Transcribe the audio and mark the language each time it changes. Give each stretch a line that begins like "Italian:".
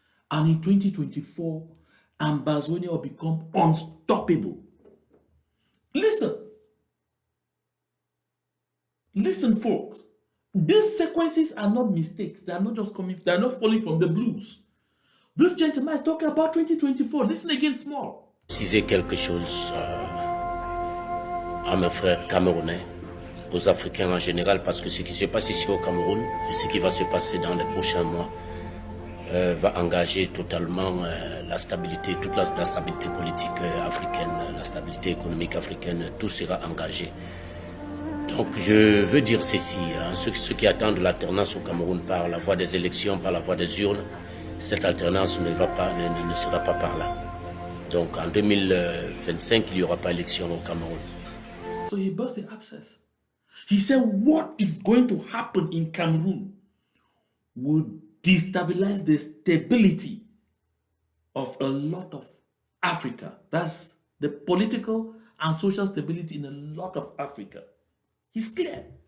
English: And in 2024, Ambazonia will become unstoppable. Listen. Listen, folks. These sequences are not mistakes. They are not just coming, they are not falling from the blues. This gentleman is talking about 2024. Listen again small.
French: Préciser quelque chose à mes frères camerounais, aux Africains en général, parce que ce qui se passe ici au Cameroun et ce qui va se passer dans les prochains mois va engager totalement la stabilité, toute la stabilité politique africaine, la stabilité économique africaine, tout sera engagé. Donc je veux dire ceci, hein, ceux qui attendent l'alternance au Cameroun par la voie des élections, par la voie des urnes, cette alternance ne sera pas par là. Donc en 2025, il n'y aura pas élection au Cameroun.
English: So he burst the abscess. He said what is going to happen in Cameroon will destabilize the stability of a lot of Africa. That's the political and social stability in a lot of Africa. He's clear.